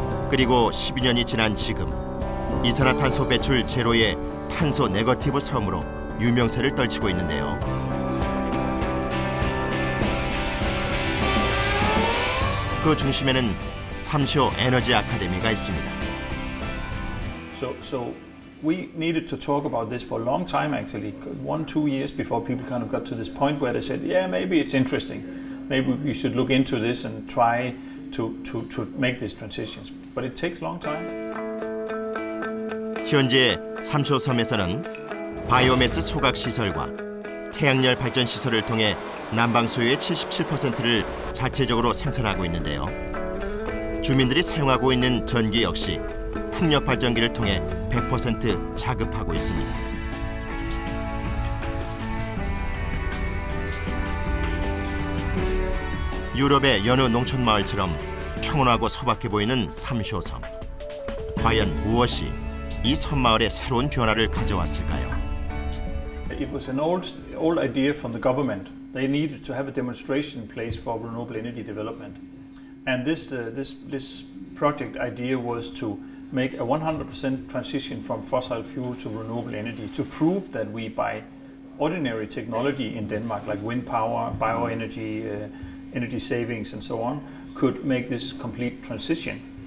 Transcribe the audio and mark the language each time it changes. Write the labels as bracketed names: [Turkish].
[Korean] 그리고 12년이 지난 지금 이산화탄소 배출 제로의 탄소 네거티브 섬으로 유명세를 떨치고 있는데요. 그 중심에는 삼쇼 에너지 아카데미가 있습니다. [English] So we needed to talk about this for a long time actually, 1-2 years before people kind of got to this point where they said, yeah, maybe it's interesting. Maybe we should look into this and try to make these transitions. But it takes a long time. [Korean] 현재 삼쇼섬에서는 바이오매스 소각 시설과 태양열 발전 시설을 통해 난방 수요의 77%를 자체적으로 생산하고 있는데요. 주민들이 사용하고 있는 전기 역시 풍력 발전기를 통해 100% 자급하고 있습니다. 유럽의 여느 농촌 마을처럼 평온하고 소박해 보이는 삼쇼섬. 과연 무엇이 이 섬마을의 새로운 변화를 가져왔을까요? [English] It was an old idea from the government. They needed to have a demonstration place for renewable energy development. And this project idea was to make a 100% transition from fossil fuel to renewable energy to prove that we, by ordinary technology in Denmark, like wind power, bioenergy, energy savings and so on, could make this complete transition.